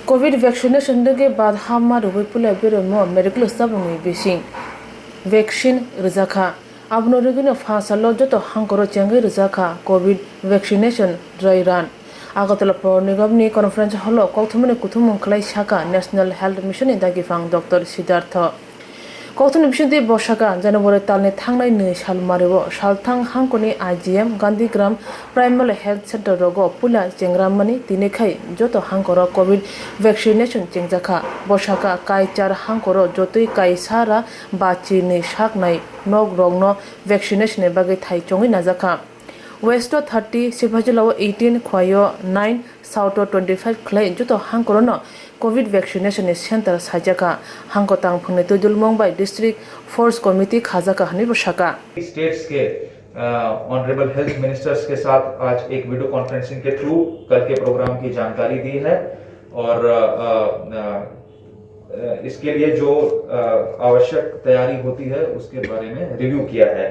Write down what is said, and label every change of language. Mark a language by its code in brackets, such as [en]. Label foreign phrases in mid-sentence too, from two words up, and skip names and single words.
[en] COVID vaccination [hi] के बाद [trp] हामा रुबै पुला बेरमो मेडिकल स्टाफनि बिसिं वैक्सीन रजाखा आबनो रगिनो फासालो जतो हांकरो चेंगे रजाखा [en] COVID vaccination dry run [trp] आगतला पौर निगमनि [en] conference hall [trp] कौथुमनि कुथुम खलाई शाखा नेशनल हेल्थ मिशन दागिफां डॉक्टर सिद्धार्थ कौथुम बिसुंदि बसाका जनवरी तालनि थांनाय नै साल मारिबो सालथां हांकनि आईजीएम गांधीग्राम प्राइमरी हेल्थ सेंटर रगो पुला चेंग्रामनि दिनेखाय जतो हांकरो [en] COVID vaccination [trp] चेंजाखा बसाका कायचार हांकरो जतोई कायसारा बाची नै साकनाय नग रगनो वैक्सीनेशन बागै थाइचंगै नाजाखा वेस्ट 30 सिभाजिलाव 18 ख्वायो 9 साउथ 25 खलाई जतो हांकरो न [en] COVID vaccination centre [trp] साजाका हांको तांगफुंनि तुदुलमंग बाय [en] district force committee [trp] खाजाका हनि बसाका [hi] स्टेट्स के [en] honourable health ministers [hi] के साथ आज एक [en] video conferencing [hi] के थ्रू कल के प्रोग्राम की जानकारी दी है और इसके लिए जो आवश्यक तैयारी होती है उसके बारे में रिव्यू किया है।